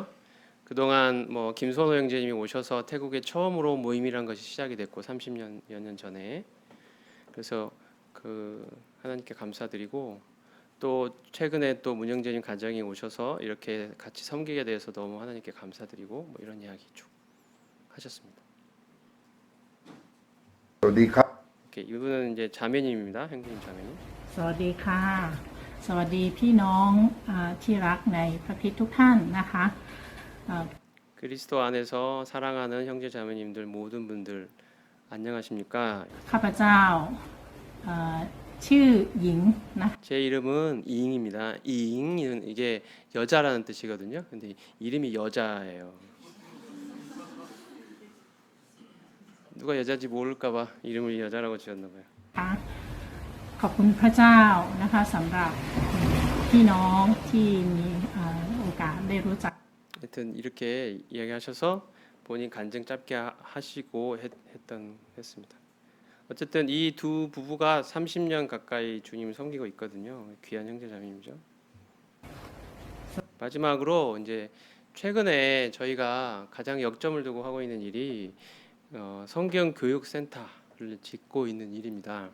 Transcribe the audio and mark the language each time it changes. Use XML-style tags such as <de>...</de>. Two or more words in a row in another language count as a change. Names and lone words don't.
<ko>그동안 뭐 김선호 형제님이 오셔서 태국에 처음으로 모임이란 것이 시작이 됐고 30년 여 년 전에 그래서 하나님께 감사드리고 또 최근에 또 문형재님 가정이 오셔서 이렇게 같이 섬기게 돼서 너무 하나님께 감사드리고 뭐 이런 이야기 쭉 하셨습니다.</ko> <th>สวัสดีครับ</th> <ko>이렇게 이분은 이제 자매님입니다. 형제님 자매님.</ko> <th>สวัสดีค่ะ สวัสดีพี่น้องที่รักในพระคริสต์ทุกท่านนะคะ</th> <ko>그리스도 안에서 사랑하는 형제 자매님들 모든 분들 안녕하십니까?</ko> <th>ข้าพเจ้าชื่อหญิงนะ</th> <ko>제 이름은 이잉입니다. 이잉은 이게 여자라는 뜻이거든요. 근데 이름이 여자예요. 누가 여자인지 모를까봐 이름을 여자라고 지었나 봐요.</ko> <th>คะขอบคุณพระเจ้านะคะสำหรับพี่น้องที่มีโอกาสได้รู้จัก</th> <ko>하여튼 이렇게 이야기하셔서 본인 간증 짧게 하시고 했습니다. 어쨌든 이 두 부부가 30년 가까이 주님을 섬기고 있거든요. 귀한 형제자매님이죠. 마지막으로 이제 최근에 저희가 가장 역점을 두고 하고 있는 일이 성경 교육 센터를 짓고 있는 일입니다.</ko>